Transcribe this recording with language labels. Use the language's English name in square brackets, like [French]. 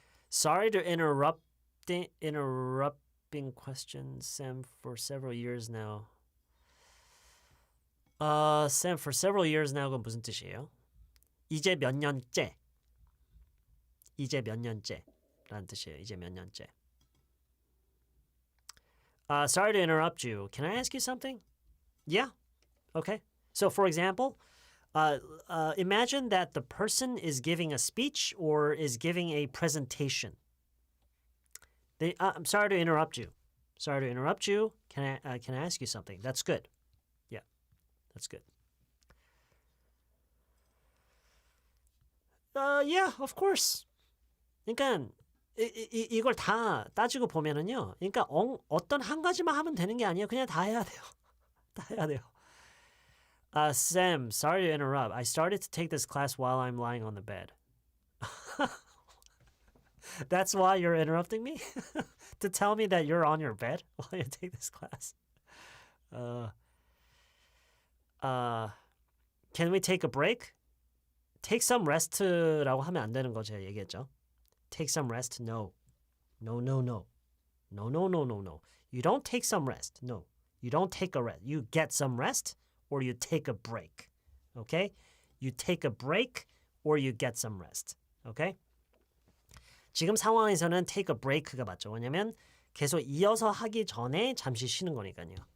[English] Sorry to interrupting questions, Sam, for several years now. Sam, for several years now가 [Korean] 무슨 뜻이에요? 이제 몇 년째. 이제 몇 년째라는 뜻이에요. 이제 몇 년째. [English] Sorry to interrupt you. Can I ask you something? Yeah. Okay. So, for example, imagine that the person is giving a speech or is giving a presentation. I'm sorry to interrupt you. Sorry to interrupt you. Can I ask you something? That's good. Yeah, that's good. Yeah, of course. [Korean] 그러니까 이걸 다 따지고 보면은요. 그러니까 어떤 한 가지만 하면 되는 게 아니에요. 그냥 다 해야 돼요. 다 해야 돼요. [English] Sam, sorry to interrupt. I started to take this class while I'm lying on the bed. That's why you're interrupting me? To tell me that you're on your bed while you take this class? Can we take a break? Take some rest [Korean] 라고 하면 안 되는 거 제가 얘기했죠. [English] Take some rest? No. No, no, no. No, no, no, no, no. You don't take some rest. No. You don't take a rest. You get some rest or you take a break. Okay? You take a break or you get some rest. Okay? [Korean] 지금 상황에서는 take a break가 맞죠. 왜냐면 계속 이어서 하기 전에 잠시 쉬는 거니까요.